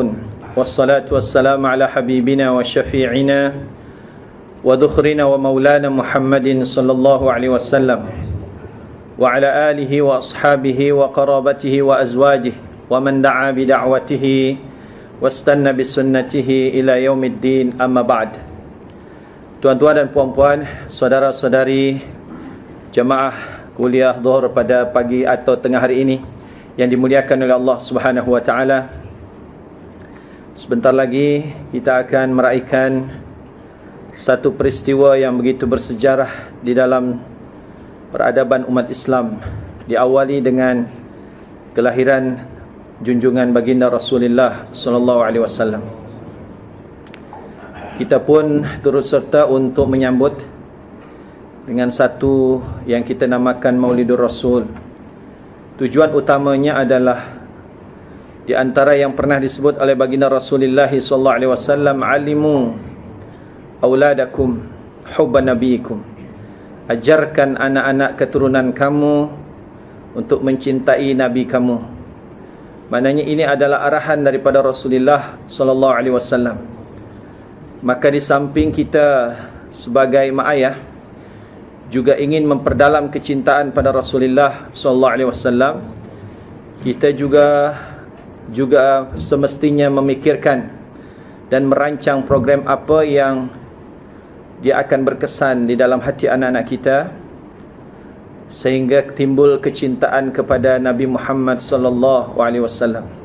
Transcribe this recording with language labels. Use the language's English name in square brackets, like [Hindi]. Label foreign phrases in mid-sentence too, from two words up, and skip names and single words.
[Arabic] والصلاة والسلام على حبيبنا وشفيعنا وذخرنا ومولانا محمد صلى الله عليه وسلم وعلى آله وأصحابه وقرابته وأزواجه ومن دعا بدعوته واستنى بسنته إلى يوم الدين. أما بعد. [Malay] Tuan-tuan dan puan-puan, saudara-saudari jemaah kuliah Zuhur pada pagi atau tengah hari ini yang dimuliakan oleh Allah [Arabic] سبحانه وتعالى. [Malay] Sebentar lagi kita akan meraihkan satu peristiwa yang begitu bersejarah di dalam peradaban umat Islam, diawali dengan kelahiran junjungan baginda Rasulullah [Arabic] صلى الله عليه وسلم. [Malay] Kita pun turut serta untuk menyambut dengan satu yang kita namakan Maulidur Rasul. Tujuan utamanya adalah di antara yang pernah disebut oleh baginda Rasulullah [Arabic] صلى الله عليه وسلم, علموا أولادكم حب نبيكم. [Malay] Ajarkan anak-anak keturunan kamu untuk mencintai nabi kamu. Maknanya ini adalah arahan daripada Rasulullah [Arabic] صلى الله عليه وسلم. [Malay] Maka di samping kita sebagai mak ayah juga ingin memperdalam kecintaan pada Rasulullah [Arabic] صلى الله عليه وسلم, [Malay] kita juga semestinya memikirkan dan merancang program apa yang dia akan berkesan di dalam hati anak-anak kita sehingga timbul kecintaan kepada Nabi Muhammad [Arabic] صلى الله عليه وسلم.